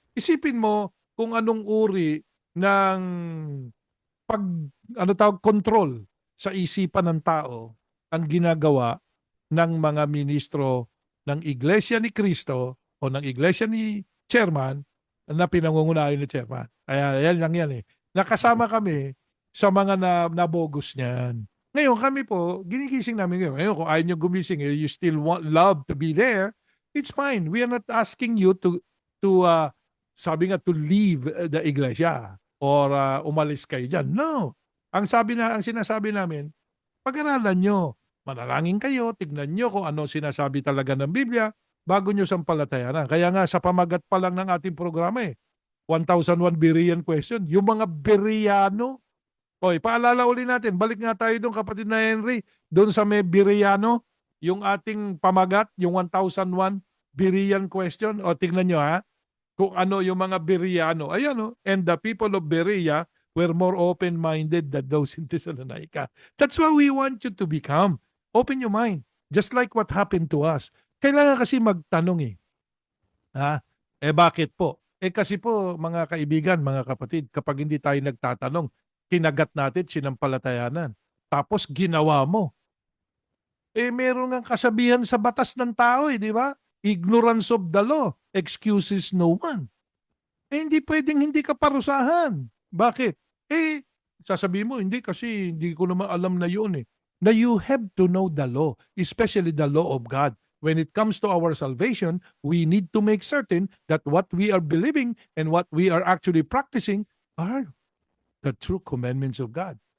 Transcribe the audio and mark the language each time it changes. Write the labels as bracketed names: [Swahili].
[Filipino] Isipin mo kung anong uri ng pag ano tawag control sa isipan ng tao ang ginagawa ng mga ministro ng Iglesia ni Cristo o ng Iglesia ni Chairman na pinangungunahan ni Chairman. Kaya yan lang yan eh. Nakasama kami sa mga nabogus niyan. Ngayon kami po, ginigising namin ngayon. Ngayon kung ayaw nyo gumising, [English] you still love to be there, it's fine. We are not asking you to [Filipino] sabi nga, [English] to leave the iglesia or [Filipino] umalis kayo dyan. [English] No. [Filipino] Ang sinasabi namin, pag-aralan nyo, manalangin kayo, tignan nyo kung ano sinasabi talaga ng Biblia bago nyo sampalatayanan. Kaya nga sa pamagat pa lang ng ating programa 1001 Berean question, yung mga Bereano. Oy, paalala uli natin, balik nga tayo doon kapatid na Henry, doon sa may Bereano, yung ating pamagat, yung 1001 Berean question. O tignan nyo kung ano yung mga Bereano. [English] Ayan and the people of Berea were more open-minded than those in Thessalonica. That's what we want you to become. Open your mind. Just like what happened to us. [Filipino] Kailangan kasi magtanong bakit po? Kasi po, mga kaibigan, mga kapatid, kapag hindi tayo nagtatanong, kinagat natin, sinampalatayanan. Tapos ginawa mo. Meron nga kasabihan sa batas ng tao di ba? [English] Ignorance of the law excuses no one. [Filipino] Hindi pwedeng hindi ka parusahan. Bakit? Sasabihin mo, hindi kasi hindi ko naman alam na yun Na [English] you have to know the law, especially the law of God. When it comes to our salvation, we need to make certain that what we are believing and what we are actually practicing are the true commandments of God.